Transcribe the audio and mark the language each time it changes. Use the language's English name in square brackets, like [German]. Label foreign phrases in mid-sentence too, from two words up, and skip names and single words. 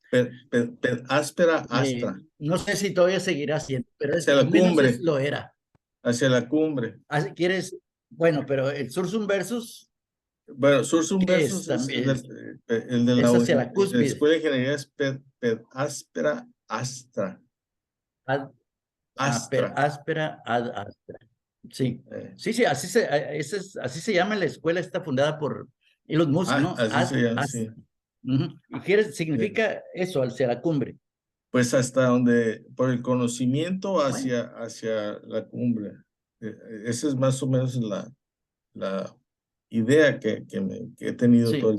[Latin] Áspera astra, [Spanish] No sé si todavía seguirá siendo, pero hacia al la menos cumbre, lo era. hacia la cumbre. ¿Quieres? Bueno, pero el [Latin] Sursum Versus, [Spanish] Bueno, Sursum ¿qué versus es es también? el de Es la hacia la cúspide. Escuela de Ingeniería es [Latin] áspera astra, [Spanish] Ad, astra. [Latin] áspera ad astra. [Spanish] Sí, Eh, sí, así se llama la escuela, está fundada por Elon Musk, ¿no? Así Ad se llama, astra. sí. Ujú. Y Eh, significa eso, hacia la cumbre. Pues hasta donde, por el conocimiento Bueno, hacia la cumbre. Esa es más o menos la idea que he tenido todo